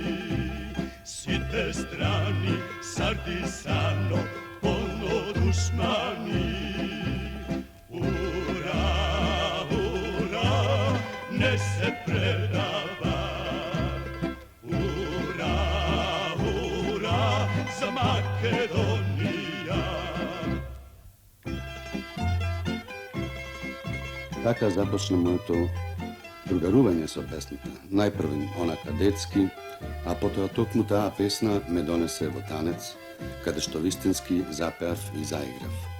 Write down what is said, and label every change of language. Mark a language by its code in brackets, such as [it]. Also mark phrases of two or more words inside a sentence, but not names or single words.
[mk] Си те страни Сардисано, полно душмани. Ура, ура, не се предава. Ура, ура, за Македонија. Така започна моето другарување со песната. Најпрв онака детски, а потоа токму таа песна ме донесе во танец, каде што вистински запеав и заиграв.